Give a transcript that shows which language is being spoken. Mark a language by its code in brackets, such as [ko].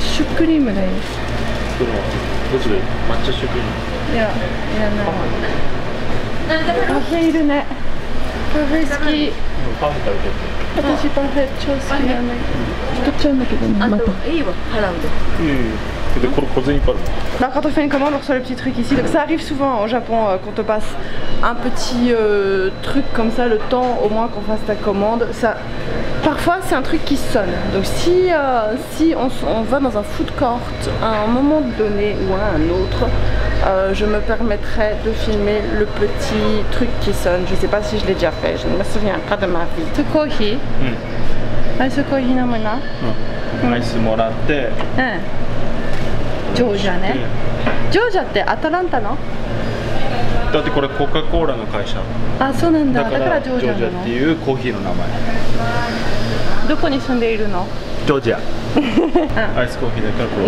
[ja] シュークリームだよ。どっちで？抹茶シュークリーム。いや、いらない。パフェいるね。パフェ好き。パフェ食べて。私パフェ超好きなんだけど。太っちゃうんだけどね。また。いいわ、払うで。 [fr] Là, quand on fait une commande, on reçoit le petit truc ici. Donc ça arrive souvent au Japon qu'on te passe un petit truc comme ça, le temps au moins qu'on fasse ta commande. Ça, parfois c'est un truc qui sonne. Donc si on va dans un food court à un moment donné ou à un autre, je me permettrai de filmer le petit truc qui sonne. Je sais pas si je l'ai déjà fait, je ne me souviens pas de ma vie. Ce coffee. [en] Ice coffee [ja] 飲むな。アイスもらって。ジョージアね。ジョージアってアトランタの？だってこれコカ・コーラの会社。あ、そうなんだ。だからジョージアっていうコーヒーの名前。どこに住んでいるの？ジョージア。アイスコーヒーだからこれ。